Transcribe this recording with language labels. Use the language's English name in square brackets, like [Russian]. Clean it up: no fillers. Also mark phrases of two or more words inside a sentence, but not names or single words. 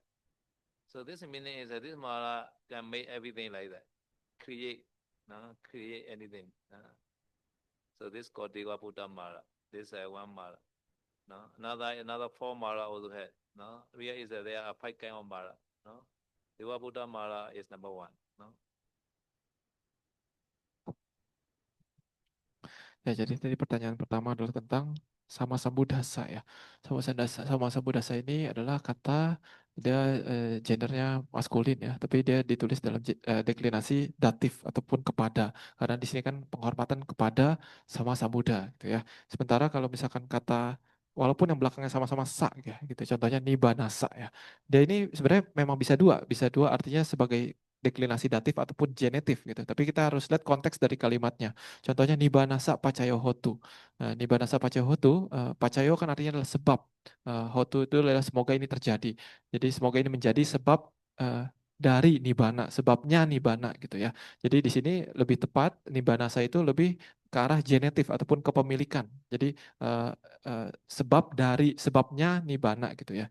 [English] So this meaning is that this Mara can make everything like that, create anything. So this called Deva Buddha Mara. This is one Mara. No, another four Mara also had. No, here is that there are 5 kind of Mara. No, Deva Buddha Mara is number 1. No. [Indonesian] Ya, jadi tadi pertanyaan pertama adalah tentang sama sambudasa ya. Sama sambudasa ini adalah kata dia gendernya maskulin ya, tapi dia ditulis dalam deklinasi datif ataupun kepada. Karena di sini kan penghormatan kepada sama sambuda gitu ya. Sementara kalau misalkan kata walaupun yang belakangnya sama-sama sa ya gitu. Contohnya nibanasa ya. Dia ini sebenarnya memang bisa dua artinya sebagai deklinasi datif ataupun genetif gitu. Tapi kita harus lihat konteks dari kalimatnya. Contohnya [Pali] nibanasa pacayo hotu. [Indonesian] Nah, [Pali] nibanasa pacayo hotu, [Indonesian] pacayo kan artinya adalah sebab. Hotu itu adalah semoga ini terjadi. Jadi semoga ini menjadi sebab dari nibana, sebabnya nibana gitu ya. Jadi di sini lebih tepat nibanasa itu lebih ke arah genetif ataupun kepemilikan. Jadi sebabnya nibbana gitu ya.